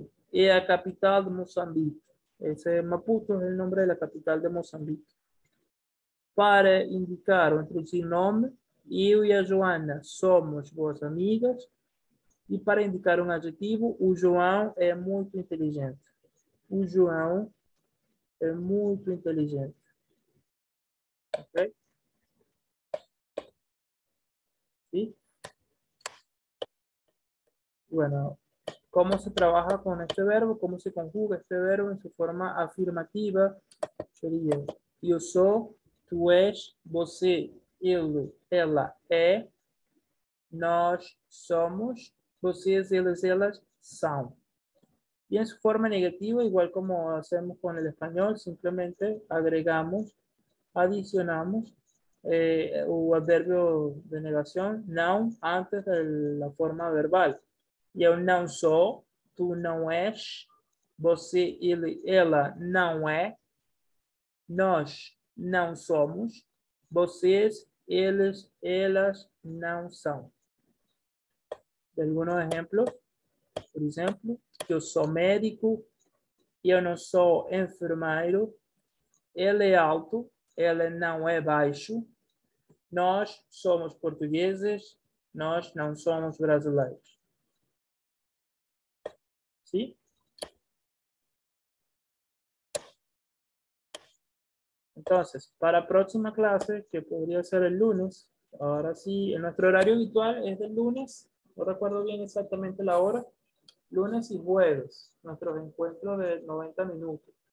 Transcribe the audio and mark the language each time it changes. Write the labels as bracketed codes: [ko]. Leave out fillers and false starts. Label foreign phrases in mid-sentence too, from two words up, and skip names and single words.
[pt] É a capital de Moçambique. Maputo é o nome da capital de Moçambique. Para indicar ou introduzir nome, eu e a Joana somos boas amigas. E para indicar um adjetivo, o João é muito inteligente. O João é muito inteligente. [es] ¿Ok? ¿Sí? Bueno, ¿cómo se trabaja con este verbo? ¿Cómo se conjuga este verbo en su forma afirmativa? Sería, [pt] eu sou, tu és, você, ele, ela é, nós somos, vocês, eles, elas são. [es] Y en su forma negativa, igual como hacemos con el español, simplemente agregamos, adicionamos o adverbio de negación, não, antes de la forma verbal. [pt] Eu não sou, tu não és, você, ele, ela não é, nós não somos, vocês, eles, elas não são. [es] Algunos ejemplos, [pt] por exemplo, eu sou médico, eu não sou enfermeiro, ele é alto, ele não é baixo, nós somos portugueses, nós não somos brasileiros. [es] ¿Sí? Entonces, para la próxima clase, que podría ser el lunes, ahora sí, en nuestro horario habitual es del lunes, no recuerdo bien exactamente la hora, lunes y jueves, nuestros encuentros de 90 minutos.